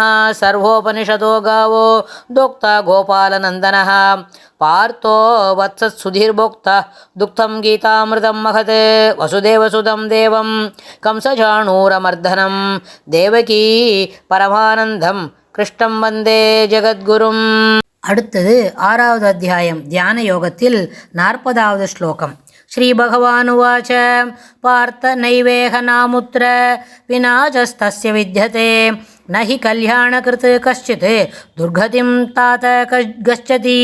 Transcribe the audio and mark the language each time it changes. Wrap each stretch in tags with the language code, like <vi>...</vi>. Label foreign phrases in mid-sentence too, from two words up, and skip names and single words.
<sa>सर्वोपनिषदो गावो दोक्ता गोपालनन्दनः पार्थो वत्सत्सुधीर्भोक्ता दुग्धं गीतामृतं महत् वसुदेवसुतं देवं कंसचाणूरमर्दनं देवकी परमानन्दं कृष्णं वन्दे जगद्गुरुम्.</sa> <ta>அடுத்தது 6வது அத்தியாயம் தியான யோகத்தில் 40வது ஸ்லோகம்.</ta> <sa>श्री भगवानुवाच पार्थ नैवेह नामुत्र विनाशस्तस्य विद्यते नहि कल्याणकृत् कश्चित् दुर्गतिं तात गच्छति.</sa>